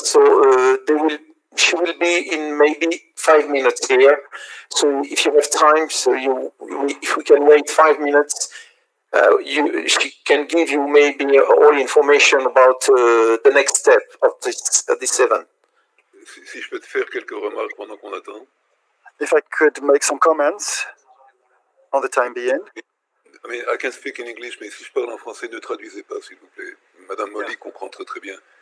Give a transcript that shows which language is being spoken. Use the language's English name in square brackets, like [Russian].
[English] So she will be in maybe 5 minutes here. So if you have time, if we can wait 5 minutes, she can give you maybe all information about the next step of this event. [French] Si je peux te faire quelques remarques pendant qu'on attend. [English] If I could make some comments on the time being. I mean, I can speak in English, [French] mais si je parle en français, ne traduisez pas, s'il vous plaît. Madame Molly comprend très très bien.